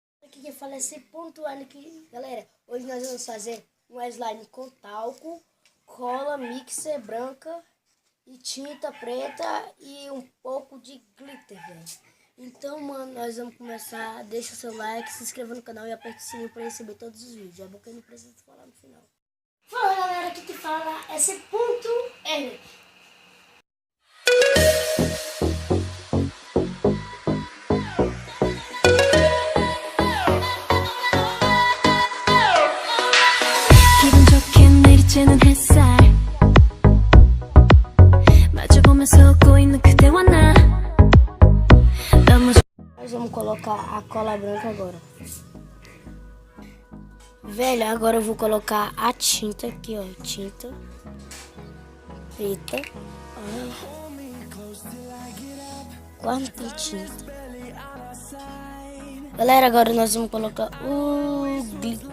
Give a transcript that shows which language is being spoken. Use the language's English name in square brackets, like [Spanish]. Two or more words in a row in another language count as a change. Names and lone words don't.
[Portuguese] Aqui quem fala é esse pontuando aqui, galera. Hoje nós vamos fazer um slime com talco, cola, mixer branca e tinta preta e um pouco de glitter, velho. Então, mano, nós vamos começar. Deixa o seu like, se inscreva no canal e aperte o sininho para receber todos os vídeos. É bom que eu não preciso falar no final. Fala, galera, aqui que fala é esse ponto R. [Korean] 는 햇살 마주보면서 웃고 있는 그대와 나 너무 [Portuguese] Nós vamos colocar a cola branca agora. Velho, agora eu vou colocar a tinta aqui, ó. Tinta preta. Quase tem tinta. Galera, agora nós vamos colocar o glitter.